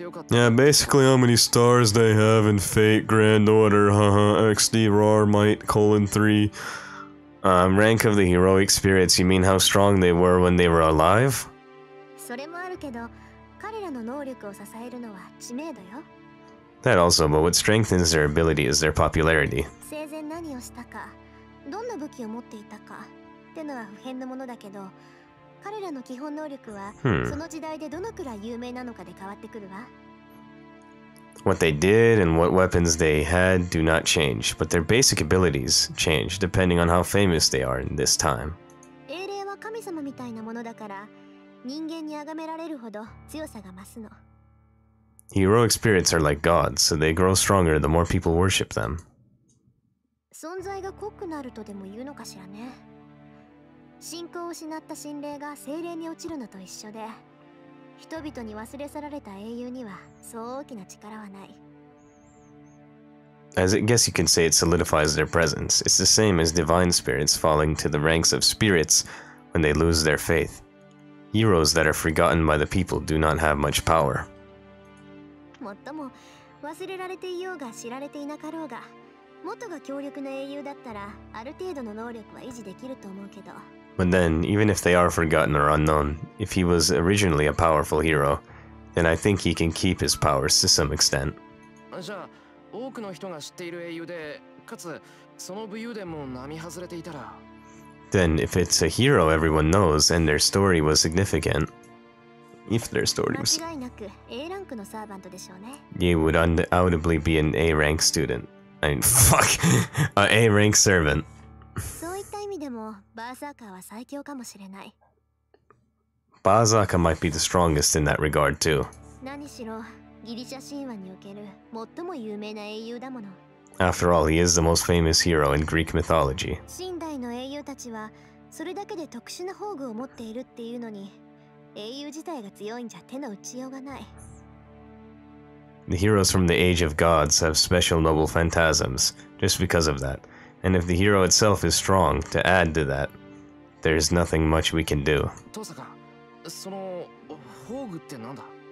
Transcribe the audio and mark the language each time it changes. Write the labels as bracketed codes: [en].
[en] Yeah, basically how many stars they have in Fate, Grand Order, XD, Rar, Might, 3. Rank of the heroic spirits, you mean how strong they were when they were alive? [ja] それもあるけど、彼らの能力を支えるのは知名度よ。 [en] That also, but what strengthens their ability is their popularity. [ja] 生前何をしたか、どんな武器を持っていたかってのは不変のものだけど、彼らの基本能力はその時代でどのくらい有名なのかで変わってくるわ。 [en] What they did and what weapons they had do not change, but their basic abilities change depending on how famous they are in this time. [ja] 英霊は神様みたいなものだから、人間に崇められるほど強さが増すの。 [en] Heroic spirits are like gods, so they grow stronger the more people worship them. [ja] 存在が濃くなるとでも言うのかしらね。信仰を失った神霊が精霊に落ちるのと一緒で、人々に忘れ去られた英雄にはそう大きな力はない。 [en] As I guess you can say it solidifies their presence. It's the same as divine spirits falling to the ranks of spirits when they lose their faith. Heroes that are forgotten by the people do not have much power. [ja] もっとも忘れられていようが知られていなかろうが、元が強力な英雄だったらある程度の能力は維持できると思うけど。 [en] But then, even if they are forgotten or unknown, if he was originally a powerful hero, then I think he can keep his powers to some extent. [ja] じゃあ、多くの人が知っている英雄で、かつその武勇伝も並外れていたら。 [en] Then, if it's a hero everyone knows and their story was significant, if their story was, [ja] 間違いなく A ランクのサーバントでしょうね。 [en] he would undoubtedly be an A rank student. I mean, fuck, an A rank servant. [ja] そういった意味でもバーサーカーは最強かもしれない。 [en] Tohsaka might be the strongest in that regard too. [ja] 何しろギリシャ神話における最も有名な英雄だもの。 [en] After all, he is the most famous hero in Greek mythology. [ja] 近代の英雄たちはそれだけで特殊な宝具を持っているっていうのに、英雄自体が強いんじゃ手の打ちようがない。 [en] The heroes from the Age of Gods have special noble phantasms, just because of that. And if the hero itself is strong, to add to that, there's nothing much we can do. [ja] トサカ、その宝具ってなんだ？